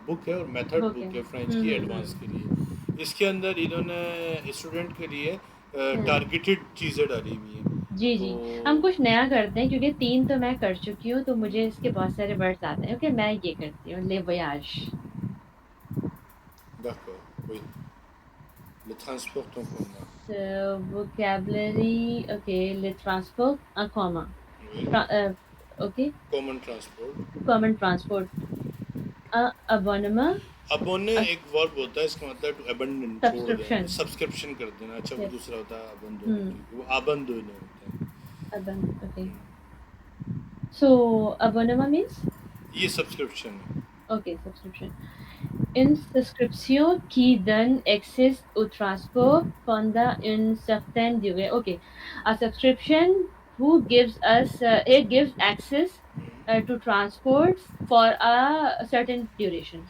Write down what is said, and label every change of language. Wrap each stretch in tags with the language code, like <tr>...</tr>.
<hi>Book है और method</hi> <en>Okay.</en> <hi>Book है फ्रेंच की एडवांस के लिए। इसके अंदर इन्होंने स्टूडेंट के लिए हुँ। टारगेटेड चीज़ें डाली हुई हैं। जी, तो जी। हम कुछ नया करते हैं, क्योंकि 3 तो मैं कर चुकी हूँ, तो मुझे इसके बहुत सारे वर्ड्स आते हैं। ओके, मैं ये करती हूँ,</hi> <fr>ले वोयाज। d'accord, oui, le transport en commun, वोकैब्युलरी, ओके, ले ट्रांसपोर्ट कॉमा, oui,</fr> <en>Okay, common transport। Common transport, अबोनमा,</en> <hi>अबोने एक वर्ब होता है, इसका मतलब</hi> <en>to abandon,</en> <hi>छोड़ देना,</hi> <en>Subscription.</en> <hi>सब्सक्रिप्शन कर देना। अच्छा, वो</hi> <en>Yes.</en> <hi>दूसरा होता है अबंदोने, हुँ। ठीक है, वो अबंदोने होता है।</hi> <en>अबन okay. So अबोनमा means?</en> <hi>ये सब्सक्रिप्शन है।</hi> <en>Okay, subscription.</en> <fr>Inscription qui donne access au transport pendant une certaine durée.</fr> <en>Okay, a subscription who gives us it gives access to transport for a certain duration.</en>